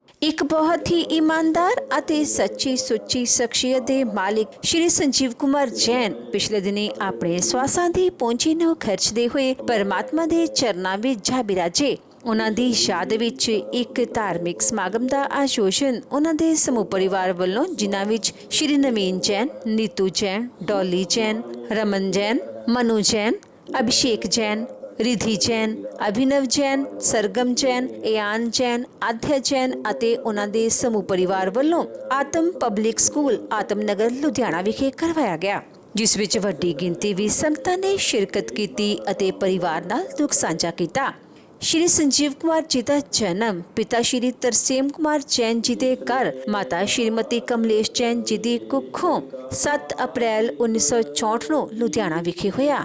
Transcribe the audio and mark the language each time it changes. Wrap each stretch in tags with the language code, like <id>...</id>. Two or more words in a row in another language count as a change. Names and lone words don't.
<pa>ਇੱਕ ਬਹੁਤ ਹੀ ਈਮਾਨਦਾਰ ਅਤੇ ਸੱਚੀ ਸੁੱਚੀ ਸ਼ਖਸੀਅਤ ਦੇ ਮਾਲਿਕ ਸ਼੍ਰੀ ਸੰਜੀਵ ਕੁਮਾਰ ਜੈਨ ਪਿਛਲੇ ਦਿਨੀ ਆਪਣੇ ਸਵਾਸਾਂ ਦੀ ਪੂੰਜੀ ਨੂੰ ਖਰਚਦੇ ਹੋਏ ਪਰਮਾਤਮਾ ਦੇ ਚਰਨਾਂ ਵਿੱਚ ਜਾ ਬਿਰਾਜੇ। ਉਹਨਾਂ ਦੀ ਯਾਦ ਵਿੱਚ ਇੱਕ ਧਾਰਮਿਕ ਸਮਾਗਮ ਦਾ ਆਯੋਜਨ ਉਹਨਾਂ ਦੇ ਸਮੂਹ ਪਰਿਵਾਰ ਵੱਲੋਂ, ਜਿਨ੍ਹਾਂ ਵਿੱਚ ਸ਼੍ਰੀ ਨਵੀਨ ਜੈਨ, ਨੀਤੂ ਜੈਨ, ਡੋਲੀ ਜੈਨ, ਰਮਨ ਜੈਨ, ਮਨੂ ਜੈਨ, ਅਭਿਸ਼ੇਕ ਜੈਨ, रिधि जैन, अभिनव जैन, सरगम जैन, एयान जैन, आध्या जैन ਅਤੇ ਉਹਨਾਂ ਦੇ ਸਮੂਹ ਪਰਿਵਾਰ ਵੱਲੋਂ ਆਤਮ ਪਬਲਿਕ ਸਕੂਲ ਆਤਮਨਗਰ ਲੁਧਿਆਣਾ ਵਿਖੇ ਕਰਵਾਇਆ ਗਿਆ, ਜਿਸ ਵਿੱਚ ਵੱਡੀ ਗਿਣਤੀ ਵਿੱਚ ਸੰਗਤਾਂ ਨੇ ਸ਼ਿਰਕਤ ਕੀਤੀ ਅਤੇ ਪਰਿਵਾਰ ਨਾਲ ਦੁੱਖ ਸਾਂਝਾ ਕੀਤਾ। ਸ਼੍ਰੀ ਸੰਜੀਵ ਕੁਮਾਰ ਜੀ ਦਾ ਜਨਮ ਪਿਤਾ ਸ਼੍ਰੀ ਤਰਸੇਮ ਕੁਮਾਰ ਜੈਨ ਜੀ ਦੇ ਘਰ ਮਾਤਾ ਸ਼੍ਰੀਮਤੀ ਕਮਲੇਸ਼ ਜੈਨ ਜੀ ਦੀ ਕੁੱਖੋਂ 7 ਅਪ੍ਰੈਲ 1964 ਨੂੰ ਲੁਧਿਆਣਾ ਵਿਖੇ ਹੋਇਆ।</pa>